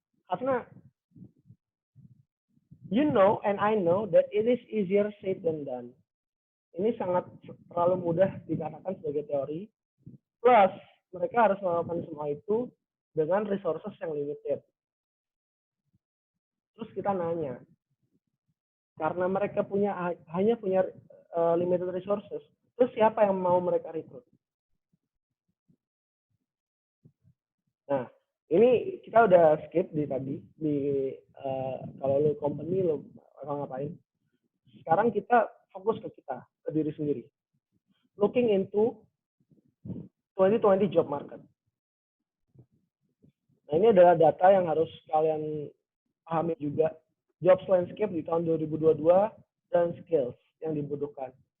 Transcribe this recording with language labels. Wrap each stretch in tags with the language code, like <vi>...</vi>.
<id>Karena</id> <en>you know and I know that it is easier said than done.</en> <id>Ini sangat terlalu mudah dikatakan sebagai teori. Plus, mereka harus melakukan semua itu dengan resources yang limited. Terus kita nanya, karena mereka hanya punya</id> <en>limited resources,</en> <id>terus siapa yang mau mereka rekrut? Nah, ini kita udah skip di tadi di kalau lu company lu bakal ngapain. Sekarang kita fokus ke kita, ke diri sendiri.</id> <en>Looking into 2020 job market.</en> <id>Nah, ini adalah data yang harus kalian pahami juga. Jobs landscape di tahun 2022 dan skills yang dibutuhkan.</id>